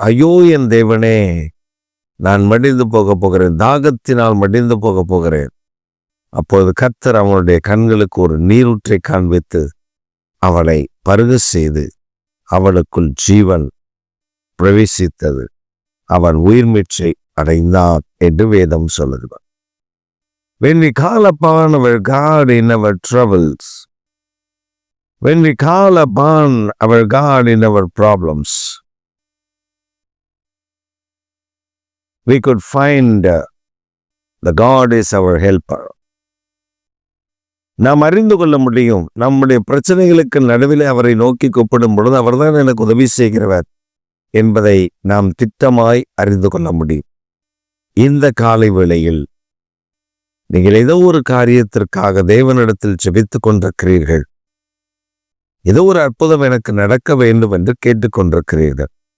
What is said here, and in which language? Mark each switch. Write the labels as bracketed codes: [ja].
[ta] ஐயோ என் தேவனே, நான் மடிந்து போக போகிறேன், தாகத்தினால் மடிந்து போக போகிறேன். அப்போது கர்த்தர் அவனுடைய கண்களுக்கு ஒரு நீரூற்றை காண்பித்து அவளை பருக செய்து அவளுக்குள் ஜீவன் பிரவேசித்தது, அவன் உயிர் மீட்சை அடைந்தான் என்று வேதம் சொல்லுகிறார். [en] When we call upon our God in our troubles, when we call upon our God in our problems, we could find the God is our helper. [ta] நாம் அறிந்து கொள்ள முடியும், நம்முடைய பிரச்சனைகளுக்கு நடுவில் அவரை நோக்கி கூப்பிடும் பொழுது அவர்தான் எனக்கு உதவி செய்கிறவர் என்பதை நாம் திட்டமாய் அறிந்து கொள்ள முடியும். இந்த காலை வேளையில் நீங்கள் ஏதோ ஒரு காரியத்திற்காக தேவனிடத்தில் ஜெபித்துக் கொண்டிருக்கிறீர்கள், ஏதோ ஒரு அற்புதம் எனக்கு நடக்க வேண்டும் என்று கேட்டுக்கொண்டிருக்கிறீர்கள்.